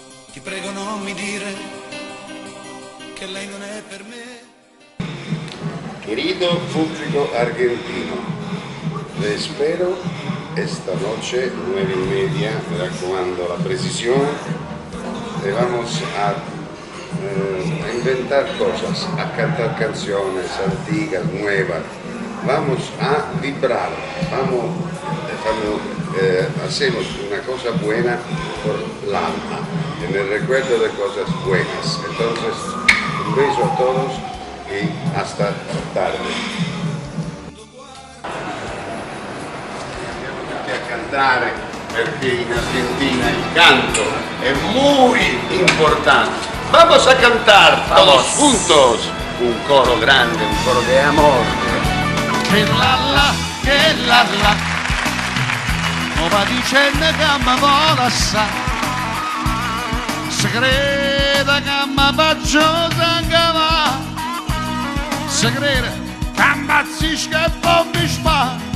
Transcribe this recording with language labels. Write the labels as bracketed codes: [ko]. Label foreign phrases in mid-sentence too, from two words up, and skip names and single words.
[it] Ti prego non mi dire che lei non è per me. [es] Querido público argentino, les espero esta noche 9:30, [it] me raccomando [es] la precisión, vamos a inventar cosas, a cantar canciones antiguas, nuevas, vamos a vibrar, hacemos una cosa buena por el alma, en el recuerdo de cosas buenas. Entonces, un beso a todos y hasta tarde. [it] Andiamo tutti a cantare perché in Argentina il canto è [es] muy importante. Vamos a cantar todos juntos un coro grande, un coro de amor. [nap] Che la la, mo va dicendo che mi vuole assai, se crede che mi faccio sangue, se crede che ammazzisca e poi mi spara.